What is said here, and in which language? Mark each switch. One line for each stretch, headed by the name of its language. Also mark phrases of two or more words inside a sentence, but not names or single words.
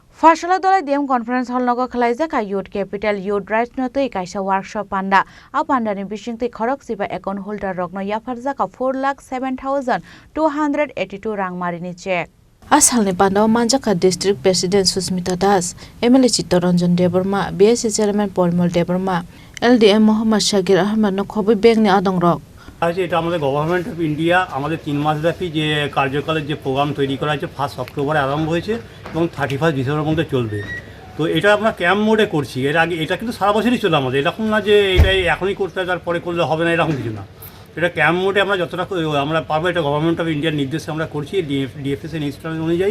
Kok Borok: Fashala dolai
English: DM conference hall
Kok Borok: nogo khalaijak
English: youth capital youth rights
Kok Borok: no tei kaisa workshop panda a panda ni bising tei khorok siba
English: account holder
Kok Borok: rokno yafarjak 4,07,282 rang marini check. Asalni Pandao Manjaka District President Susmita Das, MLA Chittaranjan Debarma, BSC Chairman Polmol Debarma, LDM Mohammad Shagir Ahmed no khobi beg ni adong rok.
Bangla: আছে এটা আমাদের
English: Government of India
Bangla: আমাদের 3 মাসব্যাপী যে কার্যকালের যে প্রোগ্রাম তৈরি করা হয়েছে 1 অক্টোবরে আরম্ভ হয়েছে এবং 31 ডিসেম্বরের মধ্যে চলবে। তো এটা আমরা
English: camp mode
Bangla: করছি। এর আগে এটা কিন্তু সারা বছরই চলে আমাদের, এরকম না যে এটাই এখনই করতে হয় তারপরে করলে হবে না, এরকম কিছু না। এটা
English: camp mode
Bangla: আমরা যতটা আমরা পারবো, এটা
English: Government of India
Bangla: নির্দেশে আমরা করছি ডিএফএস এর ইনস্ট্রাকশন অনুযায়ী।